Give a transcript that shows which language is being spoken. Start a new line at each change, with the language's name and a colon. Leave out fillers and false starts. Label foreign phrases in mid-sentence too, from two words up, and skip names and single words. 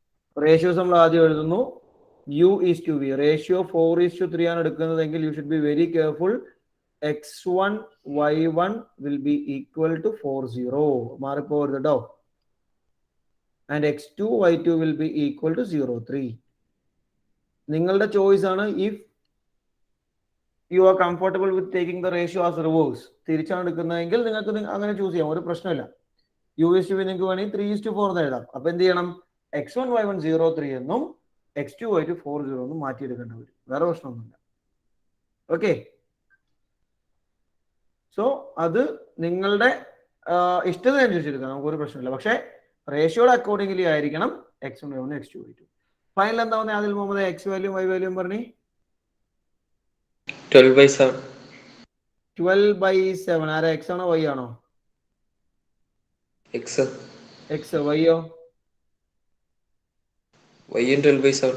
Malayalam: റേഷ്യോസ് നമ്മൾ ആദ്യം എഴുതുന്നു.
English: u is to v.
Malayalam: റേഷ്യോ 4:3 ആണ് എടുക്കുന്നതെങ്കിൽ
English: you should be very careful. x1 y1 will be equal to 40.
Malayalam: മാറിപ്പോകരുത് കേട്ടോ.
English: ആൻഡ് x2 y2 will be equal to 03.
Malayalam: നിങ്ങളുടെ ചോയ്സ് ആണ്.
English: if you are comfortable with taking the ratio as reverse,
Malayalam: തിരിച്ചാണ് എടുക്കുന്നതെങ്കിൽ നിങ്ങൾക്ക് അങ്ങനെ ചൂസ് ചെയ്യാം, ഒരു പ്രശ്നമില്ല.
English: u is to v
Malayalam: നിങ്ങൾക്ക് വേണമെങ്കിൽ 3:4 എന്ന് എഴുതാം. അപ്പൊ എന്ത് ചെയ്യണം? x1 y1 03 എന്നും x2 y2 40 എന്നും മാറ്റിയെടുക്കേണ്ടി വരും. വേറെ പ്രശ്നമൊന്നുമില്ല.
English: okay, so
Malayalam: അത് നിങ്ങളുടെ ഇഷ്ടത്തിനനുസരിച്ചെടുക്കാം, നമുക്കൊരു പ്രശ്നമില്ല. പക്ഷേ
English: ratioയുടെ accordingly
Malayalam: ആയിരിക്കണം x1 y1 x2 y2. ഫൈനൽ എന്താ പറഞ്ഞാൽ അതിൽ മുമ്പ് x വാല്യൂം y വാല്യൂം പറഞ്ഞേ 12/7. 12/7. ആരാ? x ആണോ y ആണോ? X. x. y-യോ? Y യും 12/7.